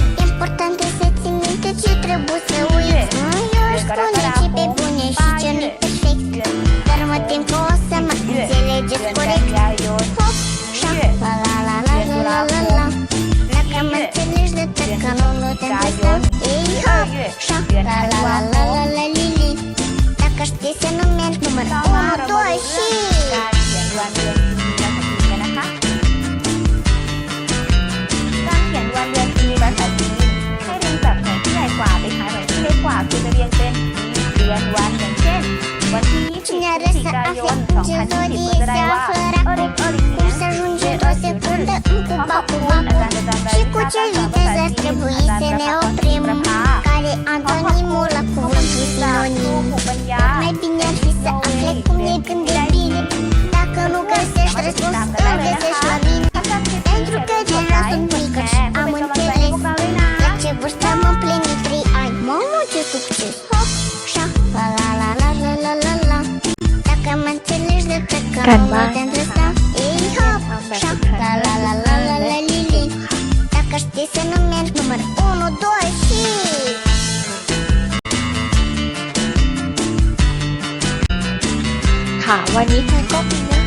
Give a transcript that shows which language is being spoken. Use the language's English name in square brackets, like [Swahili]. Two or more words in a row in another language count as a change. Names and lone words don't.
[Romanian] Important e să ții minte ce trebuie să uiți. Eu aș spune ce pe bune și ce nu-i perfect. Dar mă tem că o să mă înțelegeți corect. Hop, șa, la la la la la la la. Dacă mă înțelegi de tăcă, nu te-am lăsa. Ei, hop, șa, la la la la la la li li. Dacă știi să nu mergi, număr 1, 2 și... [Thai] การเขียนวันเดือนปีภาษาจีนกันนะคะการเขียนวันเดือนปีภาษาจีนให้เรียงจากหน่วยที่ใหญ่กว่าไปหาหน่วยที่เล็กกว่าคือจะเรียงเป็นปีเดือนวันอย่างเช่นวันที่20 พฤศจิกายน 2020ก็จะได้ว่าเอริง [Romanian] Cum să ajungi într-o secundă în cu-bacu. Și cu ce viteză ar trebui să ne oprim? Care antonimul la cuvântul sinonim? Mai bine ar fi să afle cum e când e bine. Dacă nu găsești răspuns, îl găsești la mine. Pentru că deja sunt mică și am înțeles. La ce vârstă am împlinit 3 ani. Mamă, ce succes! Hop, șa, la la la la la la la la. Dacă mă înțelegi de tăcă, nu te-am lăsa. Ei, hop, șa, la la la la la la li li. Dacă știi să nu mergi, număr 1, 2 și... [Thai] ค่ะวันนี้ครูก็มี